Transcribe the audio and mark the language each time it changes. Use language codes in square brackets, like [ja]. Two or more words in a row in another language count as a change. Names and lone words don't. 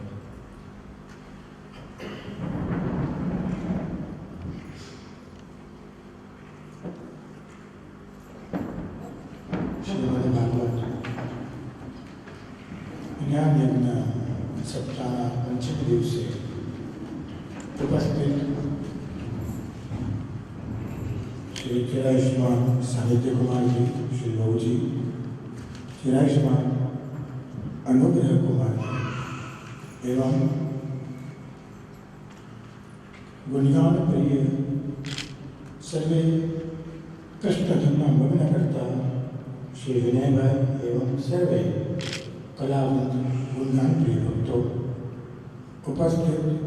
[gu] श्रीमद्भागवत ज्ञान यज्ञ सप्ताहના પંચમ દિવસે ઉપસ્થિત શ્રી ચિરાયુષ્માન સાહિત્ય કુમાર જી, શ્રી ભાઉ જી, ચિરાયુષ્માન અનુગ્રહ કુમાર એવં ગુણગાન પ્રિય સર્વે કૃષ્ણ ધર્મ મગ્ન કરતા શ્રી વિનય ભાઈ એવં સર્વે કલાવંત ગુણગાન પ્રિય ભક્તો ઉપસ્થિત